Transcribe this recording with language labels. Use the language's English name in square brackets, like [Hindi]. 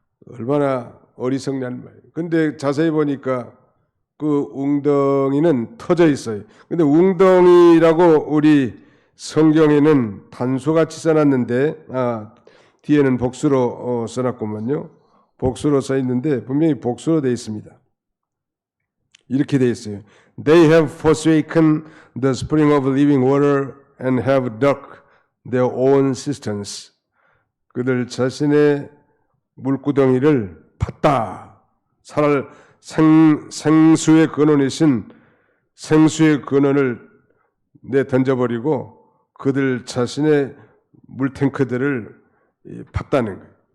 [Korean] 얼마나 어리석냐는 말이에요. 근데 자세히 보니까 그 웅덩이는 터져 있어요. 근데 웅덩이라고 우리 성경에는 단수같이 써놨는데 뒤에는 복수로 써놨구만요. 복수로 써있는데 분명히 복수로 되어 있습니다. 이렇게 되어 있어요. [English] They have forsaken the spring of living water and have dug their own cisterns. [Korean] 그들 자신의 물구덩이를 팠다. 생수의 근원이신 생수의 근원을 던져버리고 그들 자신의 물탱크들을 팠다는 거예요.